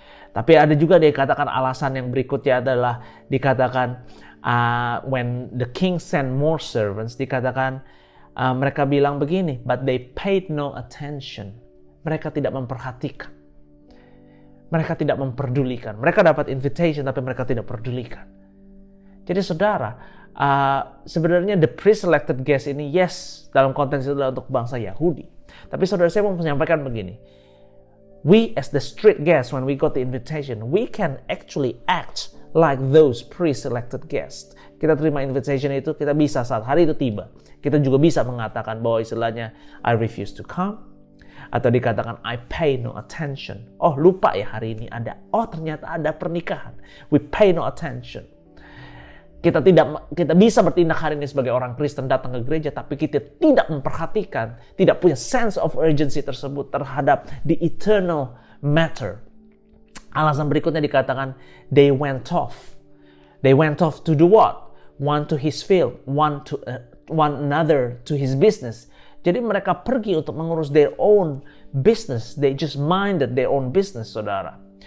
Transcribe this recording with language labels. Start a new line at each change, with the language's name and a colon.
Indonesian: Tapi ada juga dikatakan alasan yang berikutnya adalah dikatakan
English: when the king sent more servants,
Indonesian: dikatakan mereka bilang begini,
English: but they paid no attention.
Indonesian: Mereka tidak memperhatikan. Mereka tidak memperdulikan. Mereka dapat invitation tapi mereka tidak pedulikan. Jadi saudara, sebenarnya
English: the pre-selected guest
Indonesian: ini yes, dalam konteks itu adalah untuk bangsa Yahudi. Tapi saudara, saya mau menyampaikan begini.
English: We as the street guests, when we got the invitation, we can actually act like those pre-selected guests.
Indonesian: Kita terima invitation itu, kita bisa saat hari itu tiba, kita juga bisa mengatakan bahwa istilahnya
English: I refuse to come.
Indonesian: Atau dikatakan
English: I pay no attention.
Indonesian: Oh, lupa ya hari ini ada. Oh, ternyata ada pernikahan.
English: We pay no attention.
Indonesian: Kita bisa bertindak hari ini sebagai orang Kristen, datang ke gereja, tapi kita tidak memperhatikan, tidak punya
English: sense of urgency
Indonesian: tersebut terhadap
English: the eternal matter.
Indonesian: Alasan berikutnya dikatakan
English: they went off. They went off to do what? One to his field, one another to his business.
Indonesian: Jadi mereka pergi untuk mengurus
English: their own business. They just minded their own business, saudara.